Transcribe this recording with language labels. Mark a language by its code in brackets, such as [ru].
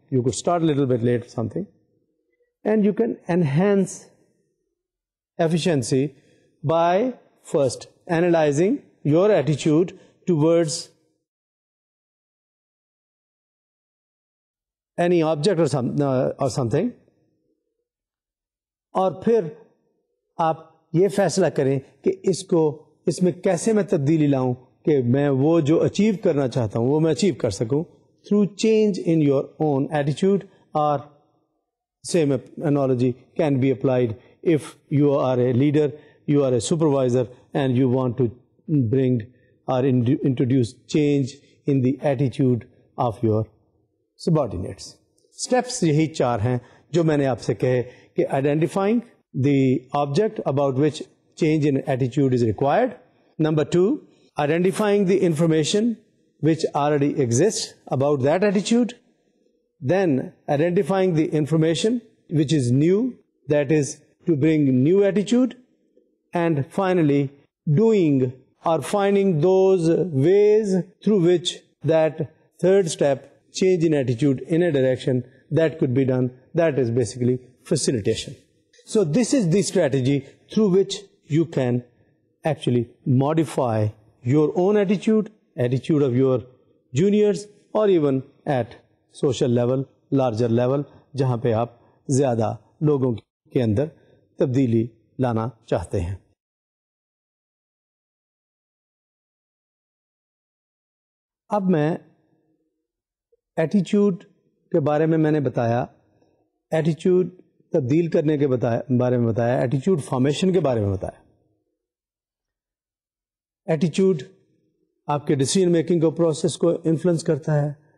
[en] You could start a little bit late or something, and you can enhance efficiency by first analyzing your attitude towards any object or something. [ur] اور پھر آپ یہ فیصلہ کریں کہ اس میں کیسے میں تبدیلی لاؤں کہ میں وہ جو اچیو کرنا چاہتا ہوں وہ میں اچیو کر سکوں [en] Through change in your own attitude. اور same analogy can be applied if you are a leader, you are a supervisor, and you want to bring اور introduce change in the attitude of your subordinates. [ur] Steps یہی 4 ہیں جو میں نے آپ سے کہے کہ [en] identifying the object about which change in attitude is required. Number 2, identifying the information which already exists about that attitude. Then identifying the information which is new, that is to bring new attitude. And finally, doing or finding those ways through which that third step, change in attitude in a direction, that could be done. That is basically facilitation. So this is the strategy through which you can actually modify your own attitude of your juniors, or even at social level, larger level, [ur] جہاں پہ آپ زیادہ لوگوں کے اندر تبدیلی لانا چاہتے ہیں. اب میں ایٹیچیوڈ کے بارے میں نے بتایا, ایٹیچیوڈ تبدیل کرنے کے بارے میں بتایا, ایٹیچیوڈ فارمیشن کے بارے میں بتایا. ایٹیچیوڈ آپ کے ڈیسیژن میکنگ کو پروسیس کو انفلوئنس کرتا ہے.